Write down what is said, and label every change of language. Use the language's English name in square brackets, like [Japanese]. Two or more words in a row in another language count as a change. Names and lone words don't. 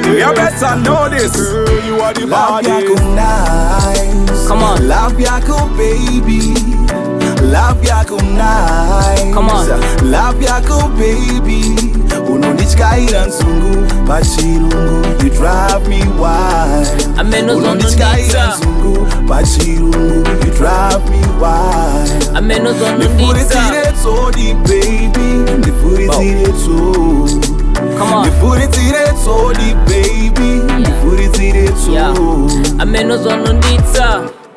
[English] You better know this. Girl, you are the body. Love yako nice. Come on. Love yako baby. Love yako nice. Come on. Love yako baby. [Shona] Unondityaira Nzungu pachirungu. [English] You drive me wild. [Shona] Unondityaira Nzungu pachirungu. [English] You drive me wild. [Shona] Ndifuridzire tsodi baby. Ndifuridzire tsodi. [English] Come on. [Shona] Ndifuridzire tsodi baby. Ndifuridzire tsodi. Unondityaira